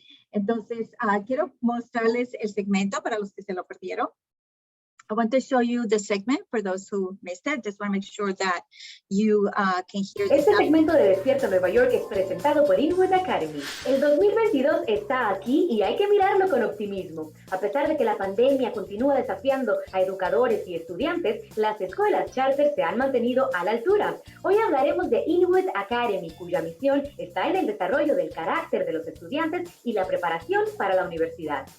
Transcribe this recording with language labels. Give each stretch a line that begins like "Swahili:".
Spanish: Entonces, quiero mostrarles el segmento para los que se lo perdieron.
English: I want to show you the segment for those who missed it. Just want to make sure that you can hear
Spanish: Este segmento de Despierta Nueva York es presentado por Inwood Academy. El 2022 está aquí y hay que mirarlo con optimismo. A pesar de que la pandemia continúa desafiando a educadores y estudiantes, las escuelas charter se han mantenido a la altura. Hoy hablaremos de Inwood Academy, cuya misión está en el desarrollo del carácter de los estudiantes y la preparación para la universidad.